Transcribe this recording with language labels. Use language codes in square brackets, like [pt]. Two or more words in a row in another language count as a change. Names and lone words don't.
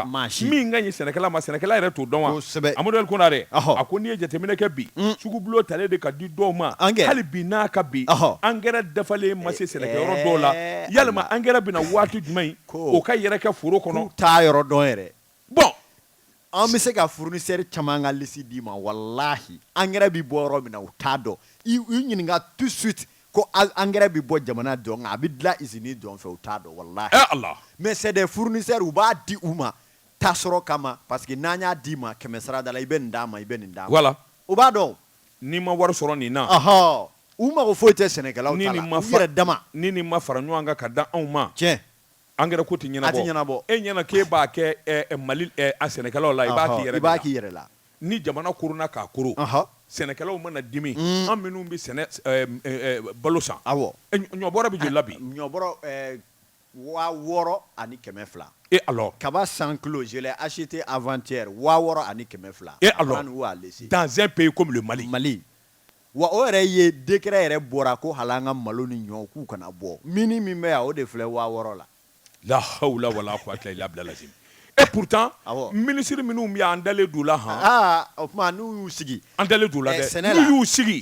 [bm] min ka ɲi sɛnɛkɛla ma sɛnɛkɛla yɛrɛ t'o dɔn wa. Amadou El Konaré a ko n'i ye jateminɛ kɛ bi sugubulon talen de ka di dɔw ma hali bi n'a ka bi angɛrɛ dafalen ma se sɛnɛkɛyɔrɔ dɔw la yalima angɛrɛ bɛna waati jumɛn o ka yɛrɛ kɛ foro kɔnɔ. k'u t'a yɔrɔ dɔn yɛrɛ. bon an bɛ se ka fournisseur caman ka liste d'i ma walahi angɛrɛ bɛ bɔ yɔrɔ min na u t'a dɔn i ɲininka [fr] tout de suite [bm] ko angɛrɛ bɛ bɔ jamana dɔn nka a bɛ dilan usine dɔn fɛ u t'a dɔn walahi. Allah. [fr] mais c'est des fournisseurs [bm] u b'a di u ma tasɔrɔ kama parce que n'an y'a d'i ma kɛmɛ sara da la i bɛ nin d'a ma [fr] i bɛ nin d'a ma. [bm] voilà. u b'a dɔn. n'i ma wari sɔrɔ nin na. u mago foyi tɛ sɛnɛkɛlaw ta la u yɛrɛ dama. ni nin ma fara ɲɔgɔn kan ka da anw ma. tiɲɛ. angɛrɛ ko tɛ ɲɛnabɔ. a tɛ ɲɛnabɔ. e ɲɛna k'e b'a kɛ Mali a sɛnɛkɛlaw la i b'a k'i yɛrɛ la. i b'a k'i yɛrɛ la. ni jamana korona k'a koro sɛnɛkɛlaw mana dimi an minnu bɛ sɛnɛ balo san ɲɔbɔrɔ bɛ joli la bi ɲɔbɔrɔ 600 ani 200 [fr] et alors kaba 100 kilos je l'ai acheté avant-hier [bm] 600 ani 200 [fr] et alors dans un pays comme le Mali [bm] wa o yɛrɛ ye décret yɛrɛ bɔra ko hali an ka malo ni ɲɔ k'u kana bɔ mini min bɛ yan o de filɛ 600 la [ar] لا حول ولا قوة إلا بالله lazim [fr] et pourtant ministre [bm] minnu bɛ an dalen d'u la o tuma n'u y'u sigi an dalen d'u la dɛ n'u y'u sigi